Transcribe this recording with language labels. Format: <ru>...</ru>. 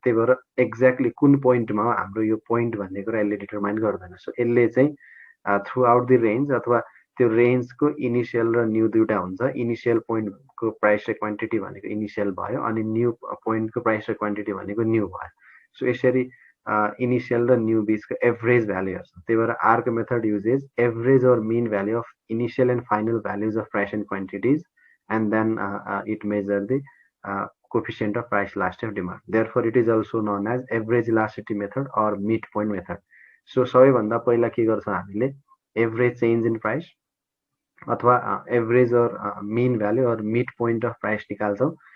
<ne>त्यही भएर एक्ज्याक्टली कुन पोइन्टमा हाम्रो यो पोइन्ट भन्ने कुरा यसले डिटरमाइन गर्दैन। सो यसले चाहिँ थ्रु आउट द रेन्ज अथवा त्यो रेन्जको इनिसियल र न्यू दुईवटा हुन्छ। इनिसियल पोइन्टको प्राइस र क्वान्टिटी भनेको इनिसियल भयो, अनि न्यू पोइन्टको प्राइस र क्वान्टिटी भनेको न्यू भयो। सो यसरी इनिसियल र न्यू बिचको एभरेज भ्याल्यु हेर्छ। त्यही भएर</ne> <en>Arc method uses average or mean value of initial and final values of price and quantities, and then it measure the coefficient of price elasticity of demand. Therefore, it is also known as average elasticity method or midpoint method.</en> <ne>So सबैभन्दा पहिला के गर्छौँ हामीले average change in price अथवा average और mean value और mid point of price निकाल्छौँ।</ne>